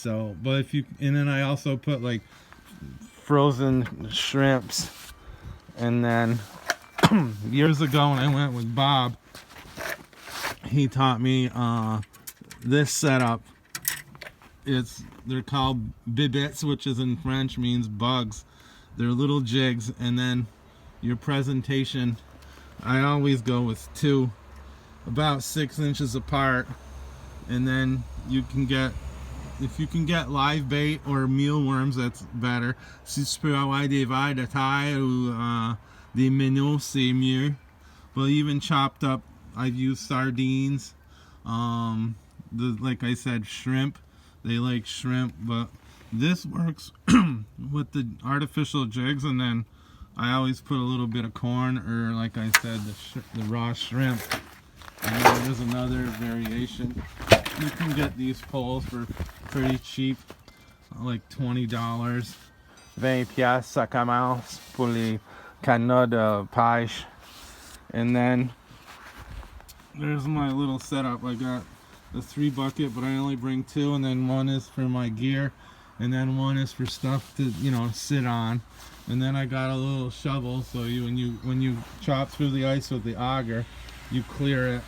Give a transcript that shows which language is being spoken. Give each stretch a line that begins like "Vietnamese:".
English: So, but if you, and then I also put like frozen shrimps. And then years ago when I went with Bob, he taught me this setup. They're called bibets, which is in French means bugs. They're little jigs, and then your presentation, I always go with 2 about 6 inches apart, and then you can get, if you can get live bait or mealworms, that's better.
French: Si tu peux avoir des vers de terre ou des minnows, c'est mieux.
English: But even chopped up, I've used sardines. Like I said, shrimp. They like shrimp, but this works with the artificial jigs, and then I always put a little bit of corn, or like I said, the raw shrimp. And then there's another variation. You can get these poles for pretty cheap, like $20.
French: 20 piastres, ça commence pour les canaux de pêche.
English: And then there's my little setup. I got the 3 bucket, but I only bring 2, and then 1 is for my gear, and then 1 is for stuff to, sit on. And then I got a little shovel, so when you chop through the ice with the auger, you clear it.